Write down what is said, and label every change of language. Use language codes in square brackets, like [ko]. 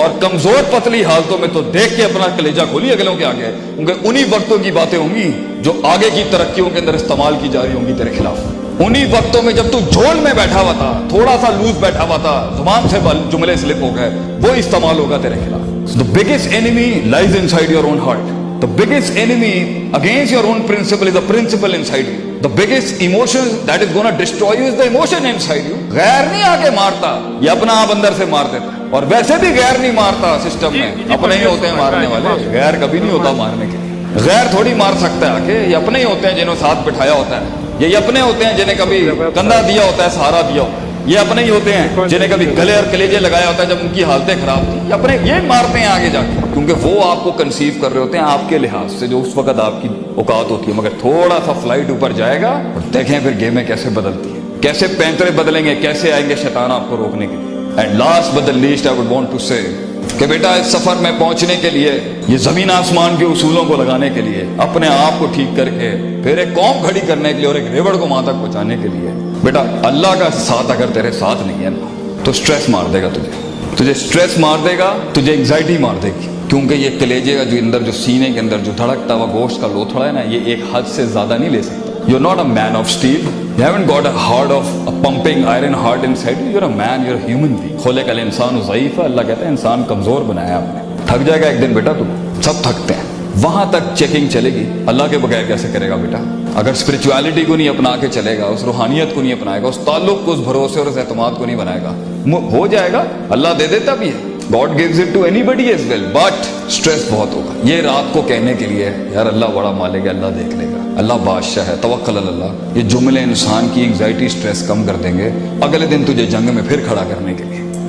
[ur] اور کمزور پتلی حالتوں میں تو دیکھ کے اپنا کلیجہ کھولی اگلوں کے آگے, کیونکہ انہی وقتوں کی باتیں ہوں گی جو آگے کی ترقیوں کے اندر استعمال کی جا رہی ہوں گی تیرے خلاف. انہی وقتوں میں جب تو جھول میں بیٹھا ہوا تھا, تھوڑا سا لوز بیٹھا ہوا تھا, زبان سے جملے سلپ ہو گئے, وہ استعمال ہوگا تیرے خلاف. [en] The biggest enemy lies inside your own heart. The biggest enemy against your own principle is the principle inside you. The biggest emotion that is going to destroy you is the emotion inside you. [ur] غیر نہیں آ کے مارتا, یہ اپنا آپ اندر سے مار دیتا ہے. اور ویسے بھی غیر نہیں مارتا سسٹم میں, اپنے ہی ہوتے ہیں مارنے والے. غیر کبھی نہیں ہوتا مارنے کے لیے. غیر تھوڑی مار سکتا ہے آ کے. یہ اپنے ہی ہوتے ہیں جنہوں ساتھ بٹھایا ہوتا ہے. یہ اپنے ہوتے ہیں جنہیں کبھی کندھا دیا ہوتا ہے, سہارا دیا ہوتا ہے. یہ اپنے ہی ہوتے ہیں جنہیں کبھی گلے اور کلیجے لگایا ہوتا ہے جب ان کی حالتیں خراب تھی. یہ اپنے یہ مارتے ہیں آگے جا کے, کیونکہ وہ آپ کو کنسیو کر رہے ہوتے ہیں آپ کے لحاظ سے جو اس وقت آپ کی اوقات ہوتی ہے. مگر تھوڑا سا فلائٹ اوپر جائے گا اور دیکھیں پھر گیمیں کیسے بدلتی ہیں, کیسے پینترے بدلیں گے, کیسے آئیں گے شیطان آپ کو روکنے کے لیے. [en] and last but the least I would want to say [ur] کہ بیٹا اس سفر میں پہنچنے کے لیے, یہ زمین آسمان کے اصولوں کو لگانے کے لیے, اپنے آپ کو ٹھیک کر کے پھر ایک قوم کھڑی کرنے کے لیے اور ایک ریوڑ کو وہاں تک پہنچانے کے لیے, بیٹا اللہ کا ساتھ اگر تیرے ساتھ نہیں ہے نا تو سٹریس مار دے گا تجھے سٹریس مار دے گا, تجھے انگزائٹی مار دے گی. کیونکہ یہ کلیجے کا جو اندر جو سینے کے اندر جو دھڑکتا ہوا گوشت کا لوتھڑا ہے نا, یہ ایک حد سے زیادہ نہیں لے سکتا. [en] You're not a man of steel. You haven't got a heart of a pumping iron heart inside you. You're a man, you're a human being. [ar] خلق الانسان ضعیف. [ur] اللہ کہتا ہے انسان کمزور بنایا آپ نے. تھک جائے گا ایک دن بیٹا, تم سب تھکتے ہیں. وہاں تک چیکنگ چلے گی. اللہ کے بغیر کیسے کرے گا بیٹا؟ اگر اسپرچویلٹی کو نہیں اپنا کے چلے گا, اس روحانیت کو نہیں اپنائے گا, اس تعلق کو, اس بھروسے اور اس اعتماد کو نہیں بنائے گا, ہو جائے گا. اللہ دے دیتا بھی ہے. [en] God gives it to anybody as well, but stress [ur] بہت ہوگا. یہ رات کو کہنے کے لیے یار اللہ بڑا مالک ہے, اللہ دیکھ لے گا, اللہ بادشاہ ہے, توکل علی اللہ, یہ جملے انسان کی انگزائٹی سٹریس کم کر دیں گے اگلے دن تجھے جنگ میں پھر کھڑا کرنے کے لیے.